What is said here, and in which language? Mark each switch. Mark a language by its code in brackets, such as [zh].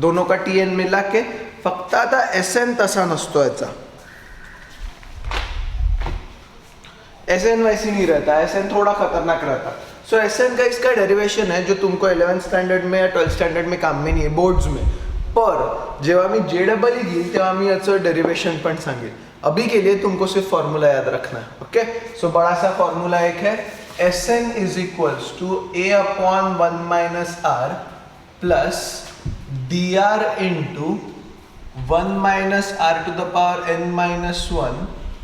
[hi] दोनों का TN मिला के, [mr] फक्त आता SN तसा नसतो याचा, [hi] SN वैसी नहीं रहता, SN थोड़ा खतरनाक रहता। सो SN का इसका डेरिवेशन है जो तुमको 11th स्टैंडर्ड में या 12th स्टैंडर्ड में काम में नहीं है, बोर्ड्स में। [mr] पर जेव्हा मी JEE घेईल तेव्हा मी याचं डेरिवेशन पण सांगेल। [hi] अभी के लिए तुमको सिर्फ फॉर्मूला याद रखना है, ओके। सो बड़ा सा फॉर्मूला एक है, [en] SN is equals to A upon 1 minus R plus DR into 1 minus R to the power n-1